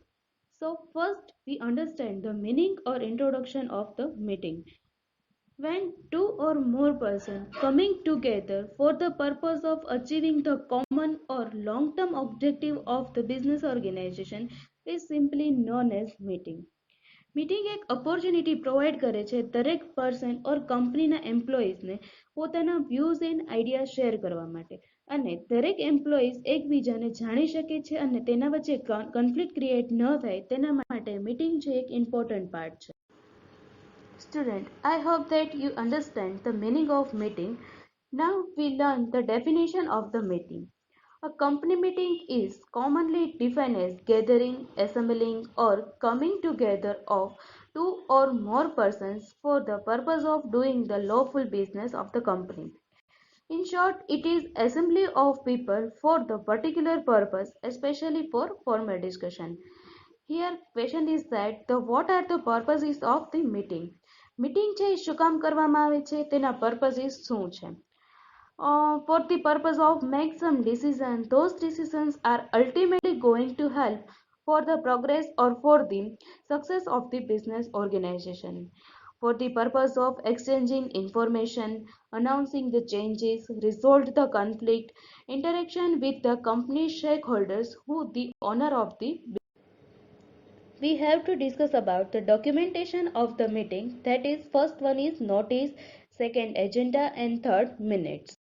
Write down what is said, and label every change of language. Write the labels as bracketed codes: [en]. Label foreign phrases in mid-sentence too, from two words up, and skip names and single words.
[en] So first we understand the meaning or introduction of the meeting. When two or more persons coming together for the purpose of achieving the common or long-term objective of the business organization is simply known as meeting. [gu] મીટિંગ એક [en] opportunity provide [gu] કરે છે દરેક [en] person or [gu] કંપનીના એમ્પ્લોઈઝને પોતાના [en] views and idea share [gu] કરવા માટે અને દરેક એમ્પ્લોઈઝ એકબીજાને જાણી શકે છે અને તેના વચ્ચે [en] conflict create [gu] ન થાય તેના માટે મીટિંગ છે એક [en] important part [gu] છે. [en] Student, I hope that you understand the meaning of meeting. Now we learn the definition of the meeting. A company meeting is commonly defined as gathering, assembling, or coming together of two or more persons for the purpose of doing the lawful business of the company. In short, it is assembly of people for the particular purpose, especially for formal discussion. Here question is that the what are the purposes of the meeting? [gu] મીટિંગ છે શું કામ કરવામાં આવે છે તેના purposes શું છે? [en] For the purpose of make some decision, those decisions are ultimately going to help for the progress or for the success of the business organization. For the purpose of exchanging information, announcing the changes, resolve the conflict, interaction with the company stakeholders who the owner of the we have to discuss about the documentation of the meeting, that is first one is notice, second agenda and third minutes.